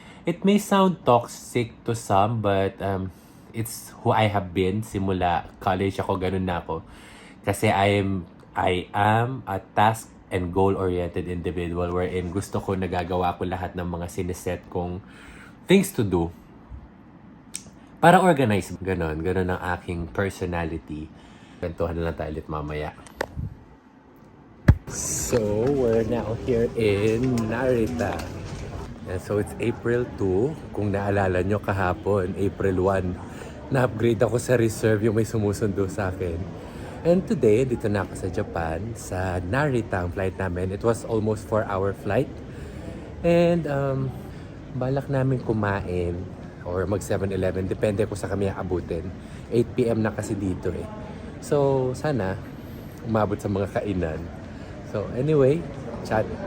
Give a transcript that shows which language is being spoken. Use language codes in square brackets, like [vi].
[en] It may sound toxic to some, but it's who I have been. [tl] Simula college ako, ganun na ako. Kasi [en] I am a task and goal-oriented individual wherein [tl] gusto ko nagagawa ko lahat ng mga siniset kong [en] things to do. [tl] Para organize. Ganon ang aking personality. Kwentuhan na lang tayo ulit mamaya. [en] So, we're now here in Narita. And so, it's April 2. [tl] Kung naalala nyo kahapon, April 1, na-upgrade ako sa reserve yung may sumusundo sa akin. [en] And today, [tl] dito na ako sa Japan, sa Narita ang flight namin. [en] It was almost 4-hour flight. [tl] And balak namin kumain or mag 7-Eleven. Depende kung sa kami aabutin. 8 p.m. na kasi dito eh. So, sana umabot sa mga kainan. So, anyway, chat?